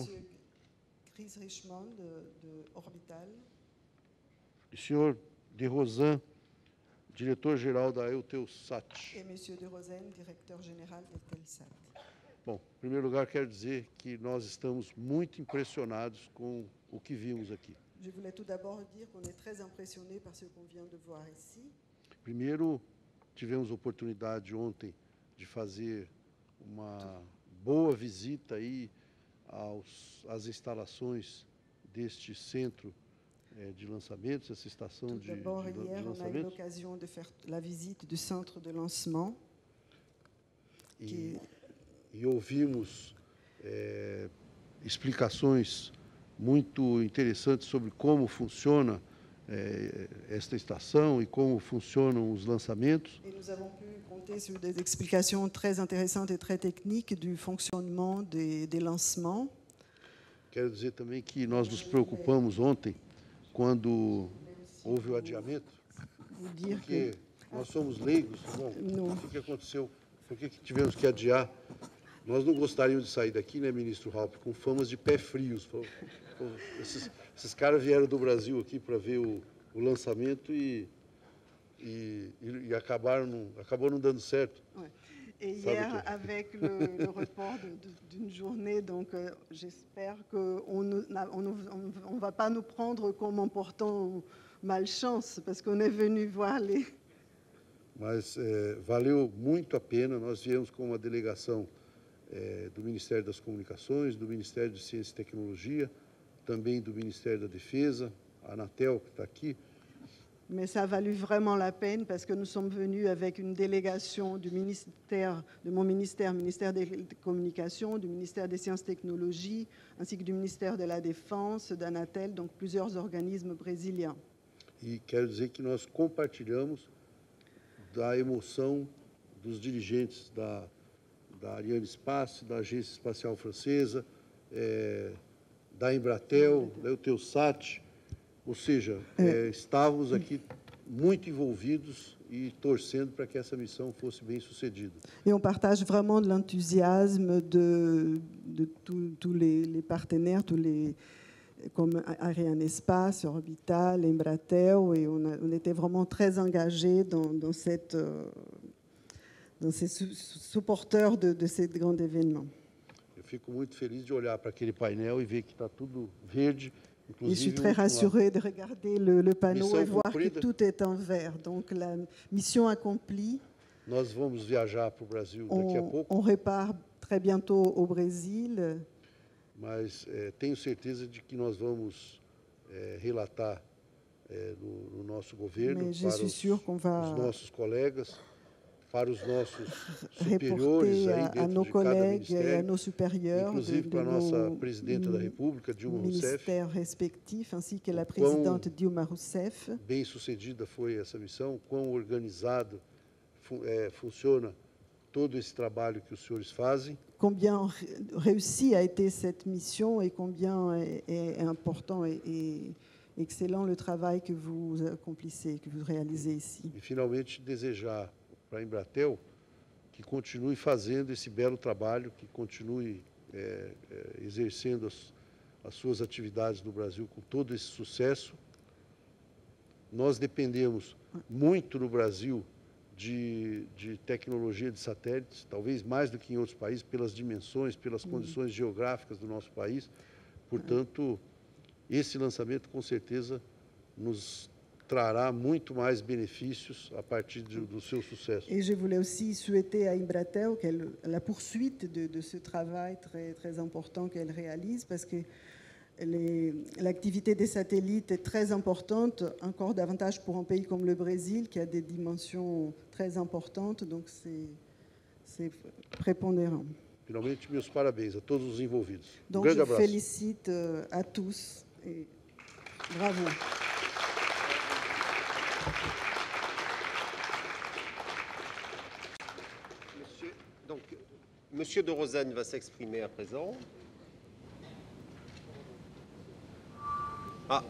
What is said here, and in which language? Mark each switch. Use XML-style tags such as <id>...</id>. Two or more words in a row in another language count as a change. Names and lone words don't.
<fr>monsieur Chris Richmond de Orbital,</fr> <pt>e senhor de Rosan, diretor-geral da Eutelsat. E monsieur de Rosan, diretor-geral da Eutelsat. Bom, em primeiro lugar, quero dizer que nós estamos muito impressionados com o que vimos aqui.</pt> <fr>Je voulais tout d'abord dire qu'on est très impressionné par ce qu'on vient de voir ici.</fr> <pt>Primeiro, tivemos a oportunidade ontem de fazer uma boa visita aí às instalações deste centro de lançamentos, essa estação de lançamentos.</pt> <fr>D'abord, hier, on a eu l'occasion de faire la visite du centre de lancement.</fr> <pt>E ouvimos explicações muito interessantes sobre como funciona esta estação e como funcionam os lançamentos.</pt> <fr>Et nous avons pu compter sur des explications très intéressantes et très techniques du fonctionnement des lancements.</fr> <pt>Quero dizer também que nós nos preocupamos ontem quando houve o adiamento, porque nós somos leigos. Bom, o que aconteceu? Por que tivemos que adiar? Nós não gostaríamos de sair daqui, né, ministro Raupp, com famas de pé frios. Esses caras vieram do Brasil aqui para ver o lançamento e acabou não dando certo.</pt> <fr>Ouais. Et hier, avec le report d'une journée, donc j'espère qu'on ne va pas nous prendre comme en portant malchance, parce qu'on est venu voir les...</fr> <pt>Mas valeu muito a pena, nós viemos com uma delegação do Ministério das Comunicações, do Ministério de Ciência e Tecnologia, também do Ministério da Defesa, a Anatel que está aqui.</pt> <fr>Mais ça a valu vraiment la peine parce que nous sommes venus avec une délégation du ministère, de mon ministère, ministère des Communications, du ministère des Sciences et Technologies, ainsi que du ministère de la Défense, d'Anatel, donc plusieurs organismes brésiliens.</fr> <pt>E quero dizer que nós compartilhamos da emoção dos dirigentes da Ariane Espace, da Agência Espacial Francesa, da Embratel, da Eutelsat. Ou seja, estávamos aqui muito envolvidos e torcendo para que essa missão fosse bem sucedida.</pt> <fr>Et on partage vraiment de l'enthousiasme de tous les partenaires, comme Arianespace, Orbital, Embratel, et on était vraiment très engagés dans ces supporteurs de ces grands événements.</fr> <pt>Eu fico muito feliz de olhar para aquele painel e ver que está tudo verde.</pt> <fr>Et je suis très rassurée de regarder le panneau et voir que tout est en vert. Donc la mission accomplie.</fr> <pt>Nós vamos viajar para o Brasil daqui a pouco.</pt> <fr>On repart très bientôt au Brésil.</fr> <pt>Mas tenho certeza de que nós vamos relatar no nosso governo para os nossos colegas, para os nossos superiores aí dentro de cada ministério, inclusive para a nossa presidenta da República, Dilma Rousseff,</pt> <fr>respectifs, ainsi que la présidente Dilma Rousseff.</fr> <pt>Bem sucedida foi essa missão, quão organizado funciona todo esse trabalho que os senhores fazem.</pt> <fr>Combien réussi a été cette mission et combien est important et excellent le travail que vous accomplissez, que vous réalisez ici.</fr> <pt>E finalmente desejar para a Embratel que continue fazendo esse belo trabalho, que continue exercendo as suas atividades no Brasil com todo esse sucesso. Nós dependemos muito no Brasil de tecnologia de satélites, talvez mais do que em outros países, pelas dimensões, pelas condições geográficas do nosso país. Portanto, esse lançamento com certeza nos trará muito mais benefícios a partir do seu sucesso.</pt> <fr>Et je voulais aussi souhaiter à Embratel la poursuite de ce travail très, très important qu'elle réalise, parce que l'activité des satellites est très importante, encore davantage pour un pays comme le Brésil, qui a des dimensions très importantes, donc c'est prépondérant.</fr> <pt>Finalmente, meus parabéns a todos os envolvidos.</pt> <fr>Donc</fr> <pt>grande</pt> <fr>je</fr> <pt>abraço.</pt> <fr>Félicite à tous et bravo. Monsieur de Rosagne va s'exprimer à présent. Ah.</fr>